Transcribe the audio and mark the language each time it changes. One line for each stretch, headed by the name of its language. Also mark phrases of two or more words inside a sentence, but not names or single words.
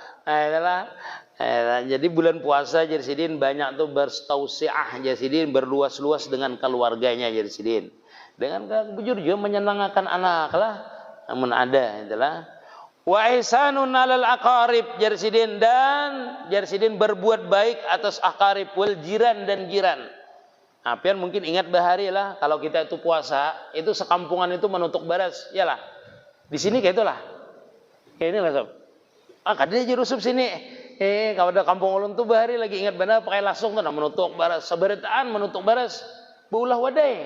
Banjar: Jadi bulan puasa jadi sidin banyak tuh berstausiah jadi sidin berluas-luas dengan keluarganya jadi sidin dengan bujur juga menyenangkan anak lah namun ada itulah.
Arabic: Wa ihsanun alal aqarib
Banjar: jarsidin, dan jarsidin berbuat baik atas aqarib
Arabic: wal jiran
Banjar: dan jiran. Apian mungkin ingat bahari lah, kalau kita itu puasa, itu sekampungan itu menutup baras, yalah. Di sini kayak itulah. Kayak ini lah sob. Kadang aja rusup sini. Kalau ada kampung ulun tuh bahari lagi ingat benar pakai lasung tuh menutup baras, seberitaan menutup baras, beulah wadai.